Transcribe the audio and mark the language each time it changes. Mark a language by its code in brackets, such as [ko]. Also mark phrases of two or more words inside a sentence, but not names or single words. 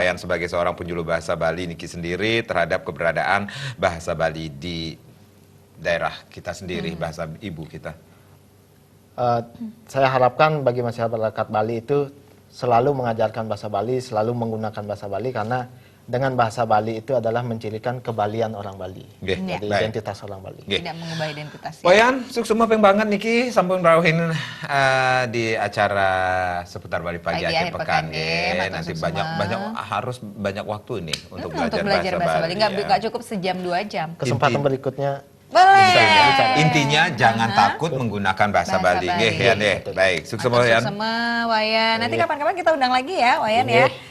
[id] Wayan sebagai seorang penjulu bahasa Bali Niki sendiri terhadap keberadaan bahasa Bali di daerah kita sendiri, bahasa ibu kita? Saya harapkan bagi masyarakat Bali itu selalu mengajarkan bahasa Bali, selalu menggunakan bahasa Bali, karena dengan bahasa Bali itu adalah mencirikan kebalian orang Bali. Nggih, Jadi baik. identitas orang Bali. Nggih. Tidak mengubah identitas. Wayan, sukses peng banget [ban] Niki sampun rawuhin [id] di acara seputar Bali pagi Pagi akhir akhir pekan. pekan, Nggih. matur Nanti suksema. harus banyak waktu nih untuk Untuk belajar bahasa Bali. Nggak ya. nggak cukup sejam 2 jam. Kesempatan berikutnya Boleh. Intinya jangan takut menggunakan bahasa Bahasa Bali. Bali. Nggih, Yan, deh. Baik, sukses Matur Wayan. suksema, Wayan. Nanti kapan-kapan kita undang lagi ya, Wayan ya.